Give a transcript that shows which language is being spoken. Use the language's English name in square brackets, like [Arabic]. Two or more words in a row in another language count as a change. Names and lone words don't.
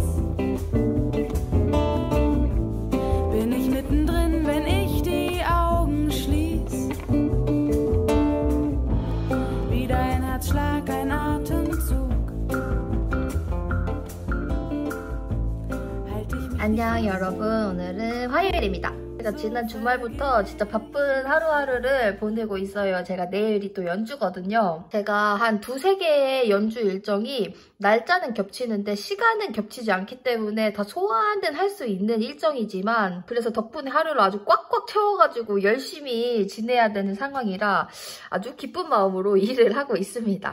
[German] Bin ich mittendrin, wenn ich die Augen schließ. Wieder ein Herzschlag, ein Atemzug. Halt ich mich [Korean] 안녕 여러분, 오늘은 화요일입니다. 제가 지난 주말부터 진짜 바쁜 하루하루를 보내고 있어요. 제가 내일이 또 연주거든요. 제가 한 두세 개의 연주 일정이 날짜는 겹치는데 시간은 겹치지 않기 때문에 다 소화는 할 수 있는 일정이지만, 그래서 덕분에 하루를 아주 꽉꽉 채워가지고 열심히 지내야 되는 상황이라 아주 기쁜 마음으로 일을 하고 있습니다.